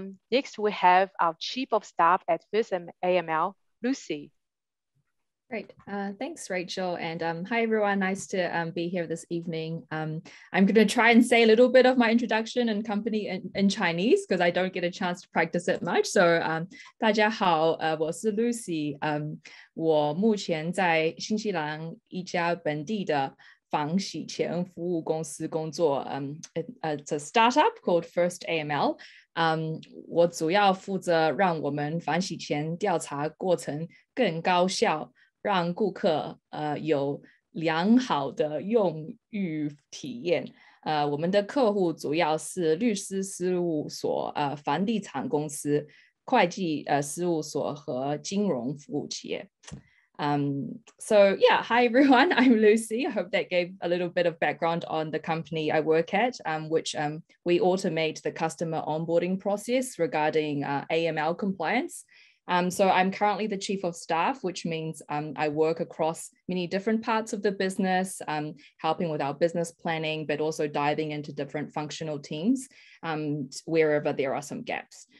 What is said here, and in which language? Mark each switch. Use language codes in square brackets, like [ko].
[en] Next, we have our Chief of Staff at First AML, Lucy. Great. Thanks, Rachel. And hi, everyone. Nice to be here this evening. I'm going to try and say a little bit of my introduction and company in Chinese because I don't get a chance to practice it much. [zh] So 大家好，我是 Lucy。我目前在新西兰一家本地的房洗钱服务公司工作。 [en] It's a startup called First AML。 [zh] 我主要负责让我们房洗钱调查过程更高效，让顾客有良好的用户体验。我们的客户主要是律师事务所、房地产公司、会计事务所和金融服务企业。 [en] So yeah, hi everyone, I'm Lucy. I hope that gave a little bit of background on the company I work at, which we automate the customer onboarding process regarding AML compliance. So I'm currently the Chief of Staff, which means I work across many different parts of the business, helping with our business planning, but also diving into different functional teams wherever there are some gaps.